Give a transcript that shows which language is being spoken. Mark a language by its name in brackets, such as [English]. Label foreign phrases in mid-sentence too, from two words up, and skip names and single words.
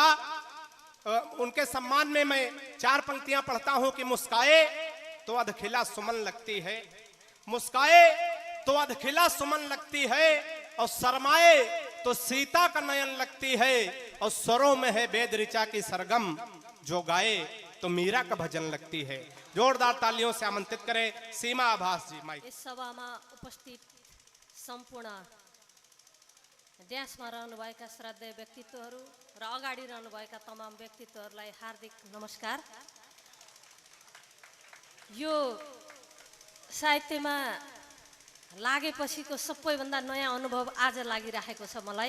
[Hindi] उनके सम्मान में मैं 4 पंक्तियां पढ़ता हूं कि मुस्काए तो अधखिला सुमन लगती है, मुस्काए तो अधखिला सुमन लगती है, और शर्माए तो सीता का नयन लगती है, और स्वरों में है वेद ऋचा की सरगम, जो गाए तो मीरा का भजन लगती है। जोरदार तालियों से आमंत्रित करें सीमा आभास जी। माइक। [Nepali] इस सभामा उपस्थित सम्पूर्ण ड्यान्समा रहनुभएका श्रद्धेय व्यक्तित्वहरू र अगाडि रहनुभएका तमाम व्यक्तित्वहरूलाई हार्दिक नमस्कार। यो साहित्यमा लागेपछिको सबैभन्दा नयाँ अनुभव आज लागिरहेको छ मलाई।